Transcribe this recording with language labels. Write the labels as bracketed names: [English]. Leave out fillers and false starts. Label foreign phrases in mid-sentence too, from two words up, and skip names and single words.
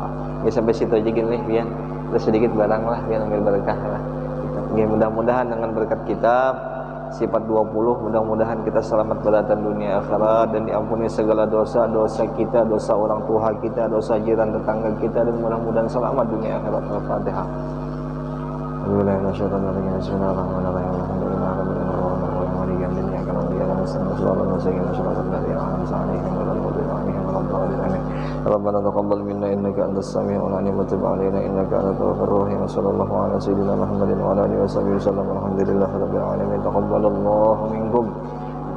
[Banjar] Ya sampai situ aja gini pian, terus sedikit barang lah pian ambil berkah lah. Ya mudah-mudahan dengan berkat kitab sifat 20 mudah-mudahan kita selamat beratan dunia akhirat dan diampuni segala dosa-dosa kita, dosa orang tua kita, dosa jiran tetangga kita, dan mudah-mudahan selamat dunia akhirat. Al-Fatihah. [Arabic] ربنا تقبل منا إنك أنت السميع العليم وتب علينا إنك أنت التواب الرحيم. صلى الله على سيدنا محمد وعلى آله وسلم الحمد لله رب العالمين تقبل الله منكم